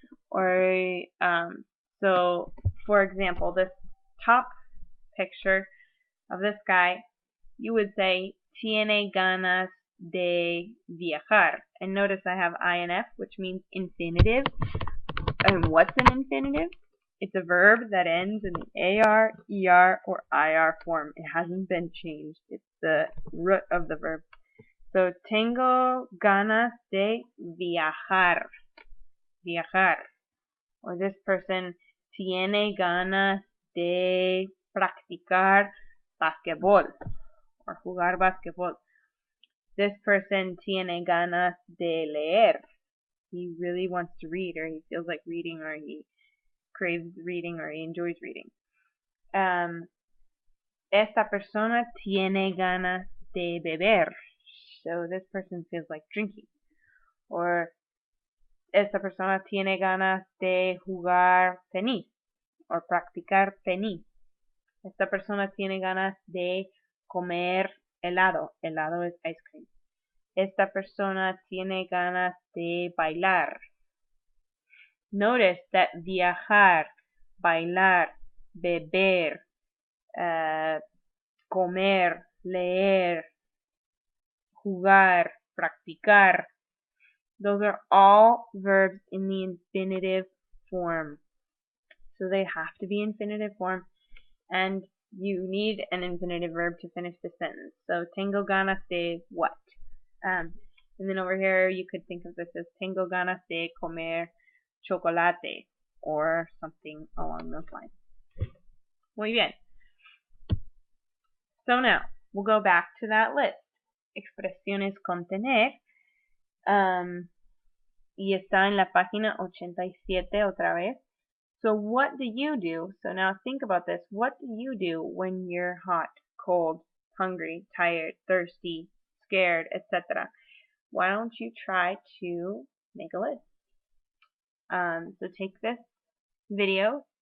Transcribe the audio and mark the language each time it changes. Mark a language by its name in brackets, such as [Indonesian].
[English] Or so for example, this top picture of this guy, you would say [Spanish] tiene ganas de viajar. [English] And notice I have INF, which means infinitive. And what's an infinitive? It's a verb that ends in the AR, ER, or IR form. It hasn't been changed. It's the root of the verb. So [Spanish] tengo ganas de viajar. Viajar. [English] Or this person [Spanish] tiene ganas de practicar basquetbol or jugar basquetbol. [English] This person [Spanish] tiene ganas de leer. [English] He really wants to read, or he feels like reading, or he craves reading, or he enjoys reading. [Spanish] Esta persona tiene ganas de beber. [English] So this person feels like drinking. [Spanish] Or esta persona tiene ganas de jugar tenis or practicar tenis. Esta persona tiene ganas de comer helado. Helado es [English] ice cream. [Spanish] Esta persona tiene ganas de bailar. [English] Notice that viajar, bailar, beber, comer, leer, jugar, practicar, those are all verbs in the infinitive form. So they have to be infinitive form, and you need an infinitive verb to finish the sentence. So [Spanish] tengo ganas de [English] what? And then over here you could think of this as [Spanish] tengo ganas de comer chocolate [English] or something along those lines. [Spanish] Muy bien. [English] So now we'll go back to that list. [Spanish] Expresiones con tener. Y está en la página 87 otra vez. [English] So what do you do? So now think about this. What do you do when you're hot, cold, hungry, tired, thirsty, scared, etc.? Why don't you try to make a list? So take this video,